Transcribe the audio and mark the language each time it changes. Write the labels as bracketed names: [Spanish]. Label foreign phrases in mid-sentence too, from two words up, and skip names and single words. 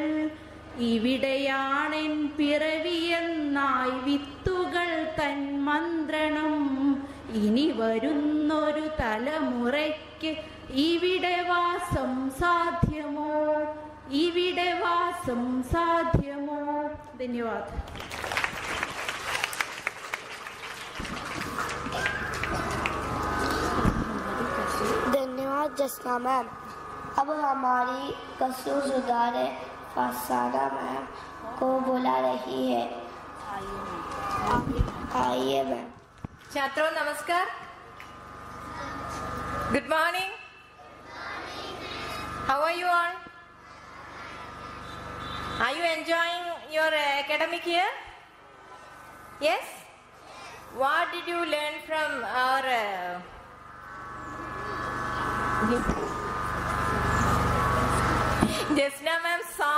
[Malayalam] ഇവിടെയാണെൻ പിറവിയെന്നായി വിത്തുകൾ തൻ മന്ത്രണം. ഇനി വരുന്നൊരു തലമുറയ്ക്ക് ഇവിടെ വാസം സാധ്യമോ? ഇവിടെ വാസം സാധ്യമോ? [Hindi] ധന്യവാദ്. धन्यवाद जसना मैम। अब हमारी कसूर सुधारे फरसाना मैम को बुला रही है। आइए मैम। छात्रों नमस्कार। [English] good morning. how are you all? Are you enjoying your academic year? Yes? What did you learn from our Jasna ma'am's song.